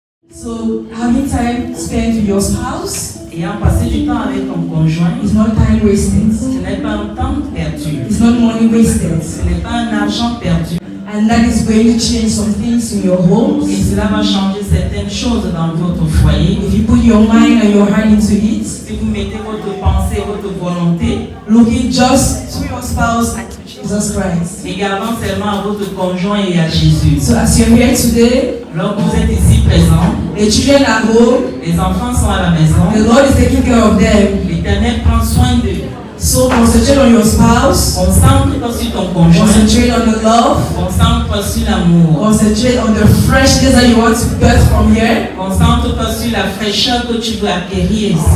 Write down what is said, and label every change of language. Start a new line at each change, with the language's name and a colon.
English: So having time spent with your spouse
French: Ayant passé du temps avec ton conjoint,
English: is not time wasted.
French: ce n'est pas un temps perdu.
English: It's not money wasted.
French: Ce n'est pas un argent perdu.
English: And that is going to change some things in your homes.
French: Et cela va changer certaines choses dans votre foyer.
English: If you put your mind and your heart into it,
French: Si vous mettez votre pensée, votre volonté,
English: looking just to your spouse and to Jesus Christ.
French: regardant seulement à votre conjoint et à Jésus.
English: So as you're here today,
French: Lorsque vous êtes ici présent,
English: the children are home,
French: les enfants sont à la maison,
English: the Lord is taking care of them.
French: l'Éternel prend soin d'eux.
English: So concentrate on your spouse,
French: Concentre-toi sur ton conjoint,
English: concentrate on the love,
French: concentre-toi sur l'amour,
English: concentrate on the freshness that you want to get from here.
French: concentre-toi sur la fraîcheur que tu veux acquérir ici.